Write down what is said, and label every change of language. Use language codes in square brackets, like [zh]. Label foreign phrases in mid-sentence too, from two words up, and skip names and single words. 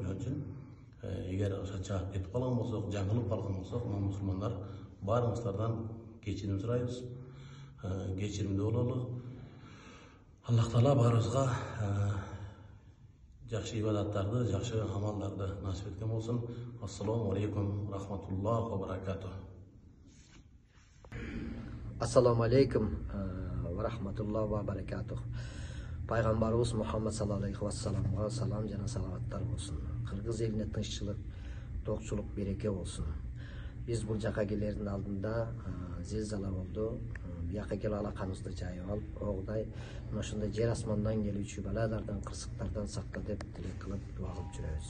[ky] Ошон үчүн эгер чаап кетип калган болсок, жаңылып калган болсок, мусулмандар баарыңыздардан кечирим сурайбыз. Кечиримдүү бололу. Аллах Таала баарыбызга жакшы ибадаттарды, жакшы амалдарды насип эткен болсун. [ar] السلام عليكم رحمة الله وبركاته. السلام عليكم ورحمة الله وبركاته. [ky] Пайгамбарыбыз Мухаммад [ar] صلى الله عليه وسلم [ky] салам жана салаваттар болсун. Кыргыз элине тынччылык, токчулук, береке болсун. Биз бул жака келердин алдында зилзала болду. Бияка келип алаканыбызды жайып алып, огудай ошондой жер асмандан келүүчү баладардан, кырсыктардан сакта деп тилек кылып, дуа кылып жүрөбүз.